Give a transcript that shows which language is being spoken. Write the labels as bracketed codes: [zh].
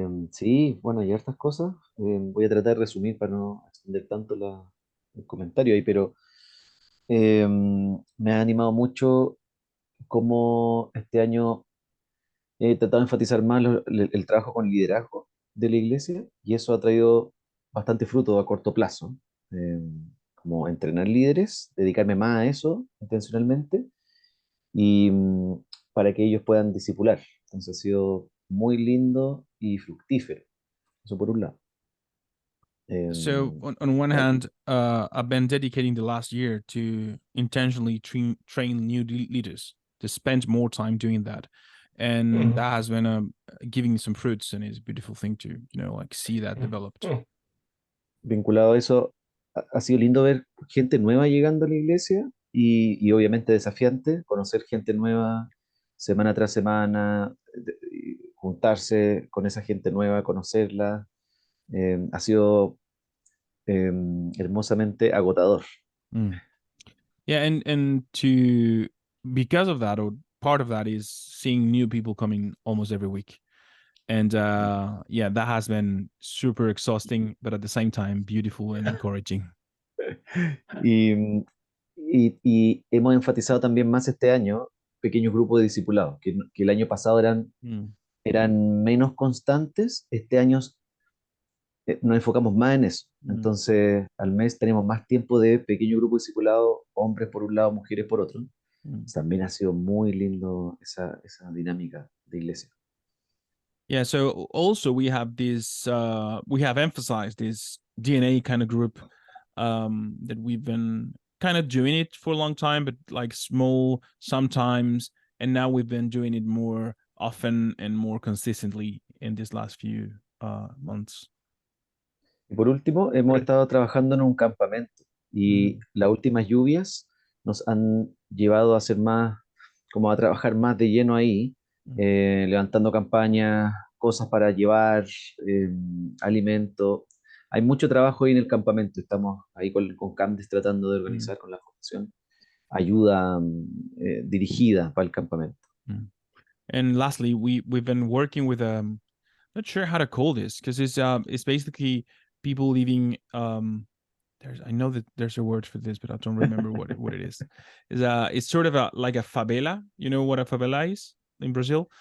[es] Sí, bueno, hay hartas cosas. Voy a tratar de resumir para no extender tanto el comentario ahí, pero me ha animado mucho cómo este año he tratado de enfatizar más el trabajo con liderazgo de la iglesia, y eso ha traído bastante fruto a corto plazo. Como entrenar líderes, dedicarme más a eso intencionalmente, y para que ellos puedan discipular. Entonces ha sido muy lindo y fructífero. Eso por un lado. [en] So on one hand, I've been dedicating the last year to intentionally train new leaders, to spend more time doing that. And that has been giving some fruits, and it's a beautiful thing to, see that developed. [es] Vinculado a eso, ha sido lindo ver gente nueva llegando a la iglesia, y obviamente desafiante conocer gente nueva semana tras semana, juntarse con esa gente nueva, conocerla. Ha sido hermosamente agotador. [en] Yeah, and to because of that, or part of that is seeing new people coming almost every week. And that has been super exhausting, but at the same time beautiful and encouraging. [es] Y hemos enfatizado también más este año pequeños grupos de discipulados, que el año pasado eran menos constantes. Este año nos enfocamos más en eso. Entonces, al mes tenemos más tiempo de pequeño grupo discipulado, hombres por un lado, mujeres por otro. También ha sido muy lindo esa dinámica de iglesia. [en] Yeah, so also we have this, we have emphasized this DNA kind of group, that we've been kind of doing it for a long time, but like small sometimes, and now we've been doing it more often and more consistently in these last few months. [es] Y por último, hemos estado trabajando en un campamento, y las últimas lluvias nos han llevado a hacer más, como a trabajar más de lleno ahí, levantando campañas, cosas para llevar, alimento. Hay mucho trabajo ahí en el campamento. Estamos ahí con Candice tratando de organizar con la fundación ayuda dirigida para el campamento. [en] And lastly, we've been working with not sure how to call this, because it's basically people living I know that there's a word for this, but I don't remember what it is. It's sort of like a favela. You know what a favela is in Brazil?